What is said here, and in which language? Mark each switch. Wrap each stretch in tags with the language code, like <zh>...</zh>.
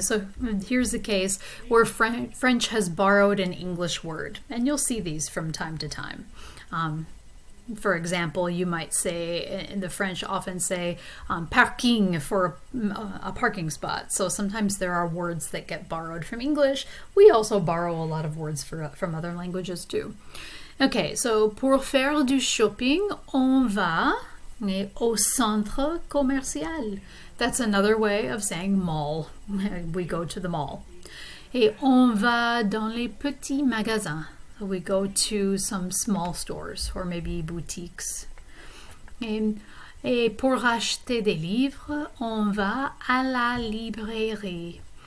<en>So here's the case where French has borrowed an English word, and you'll see these from time to time. For example, you might say, in the French often say parking for a parking spot. So sometimes there are words that get borrowed from English. We also borrow a lot of words from other languages too. Okay, so</en> <fr>pour faire du shopping, on va au centre commercial.</fr> <en>That's another way of saying mall. We go to the mall.</en> <fr>Et on va dans les petits magasins.</fr> <en>We go to some small stores or maybe boutiques.</en> <fr>Et pour acheter des livres, on va à la librairie.</fr>